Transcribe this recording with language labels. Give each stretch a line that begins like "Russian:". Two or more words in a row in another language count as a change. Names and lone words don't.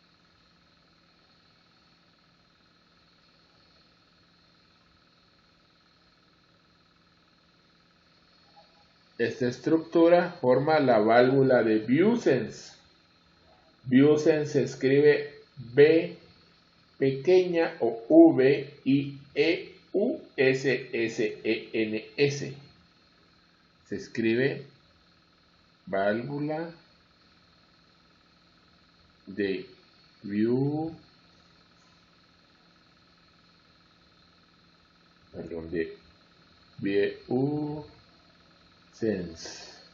Spanish: Esta estructura forma la válvula de Biosense. Biosense se escribe B pequeña o V I E U S S E N S. Se escribe válvula de Biosense.